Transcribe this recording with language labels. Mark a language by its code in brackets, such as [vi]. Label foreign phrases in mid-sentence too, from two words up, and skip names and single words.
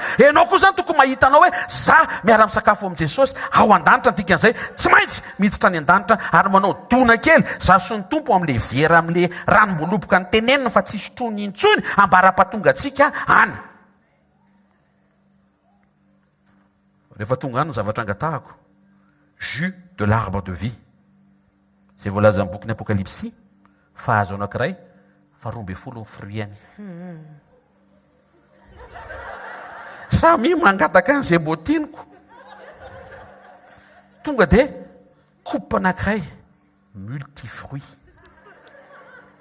[mg] Ianao koa zany tokony mahita anao hoe za miara-misakafo amin'ny Jesosy ao an-danitra antika an'izay tsy maintsy miditra any an-danitra ary manao dona kely za sy ny tompo amin'le vera amin'le ranom-boloboka ny tenenina fa tsisy trony intsony ambara-pahatonga antsika any. Rehefa tonga any ny zavatra angatahako [fr] jus de l'arbre de vie [mg] zay voalaza amin'ny boky ny Apokalipsy fahazo anankiray 12 fruit-any. Samy mangataka an'izay mbo tiniko. Tonga dia coupe anankiray multifruit.